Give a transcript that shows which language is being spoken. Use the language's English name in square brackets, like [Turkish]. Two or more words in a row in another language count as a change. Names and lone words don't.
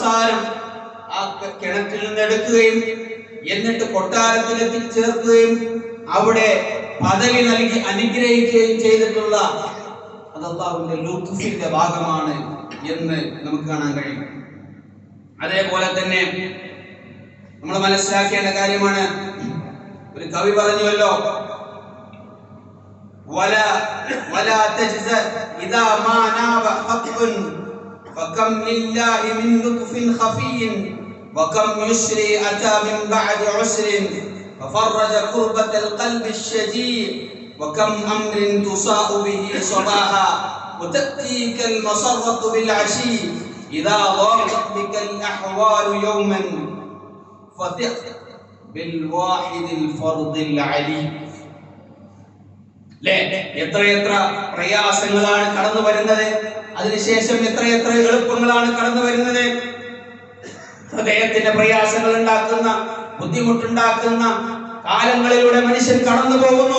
[Malayalam] അവസാനം ആ കിണറ്റിൽ നിന്ന് എടുക്കുകയും എന്നിട്ട് കൊട്ടാരത്തിൽ എത്തിച്ചേർക്കുകയും അവിടെ പദവി നൽകി അനുഗ്രഹിക്കുകയും ചെയ്തിട്ടുള്ള അത് അല്ലാഹുവിന്റെ ലുത്ഫിന്റെ ഭാഗമാണ് എന്ന് നമുക്ക് കാണാൻ കഴിയും. അതേപോലെ തന്നെ നമ്മൾ മനസ്സിലാക്കേണ്ട കാര്യമാണ്, ഒരു കവി പറഞ്ഞുവല്ലോ, [Arabic] ولا تجزع إذا ما ناب حق فكم لله من لطف خفي وكم يسري أتى من بعد عسر ففرج كربة القلب الشجيع وكم أمر تصاء به صباحا وتأتيك المسرة بالعشي إذا ضاقت بك الأحوال يوما فثق بالواحد الفرد العلي. [Malayalam] എത്രയെത്ര പ്രയാസങ്ങളാണ് കടന്നു വരുന്നത്, അതിനുശേഷം എത്രയെത്ര എളുപ്പങ്ങളാണ് കടന്നു വരുന്നത്. ഹൃദയത്തിന്റെ പ്രയാസങ്ങൾ ഉണ്ടാക്കുന്ന, ബുദ്ധിമുട്ടുണ്ടാക്കുന്ന കാലങ്ങളിലൂടെ മനുഷ്യൻ കടന്നു പോകുന്നു.